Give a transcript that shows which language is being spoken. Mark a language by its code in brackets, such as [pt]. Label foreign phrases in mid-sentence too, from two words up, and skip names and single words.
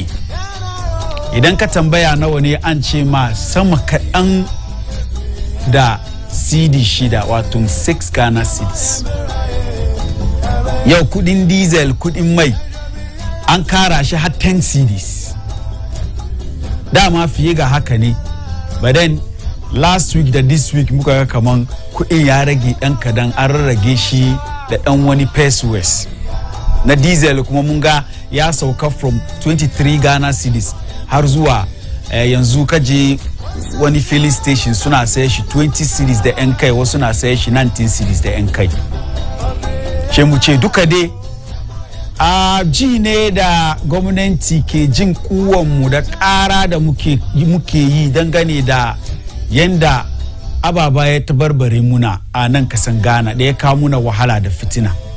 [ha] Idan ka tambaya nawa ne, an ce ma sama kaɗan da CD shida, wato 6 Ghana cedis. Yau kudin diesel, kudin mai an kara shi har 10 cedis. Dama fiye ga haka ne, [en] but then last week [ha] da [en] this week [ha] muka ga kaman kudin ya rage dan kadan, an rarrage shi da dan wani pesos. Na diesel kuma mun ga ya sauka from 23 Ghana cedis har zuwa yanzu kaje wani filling station suna saye shi 20 cedis da yan kai, wasu na saye shi 19 cedis da yan kai. Ce mu ce duka dai a ji ne da gwamnati ke jin kuwanmu da ƙara da muke yi dangane da yanda ababa ya tabarbare muna a nan kasan Ghana, da ya kawo muna wahala da fitina.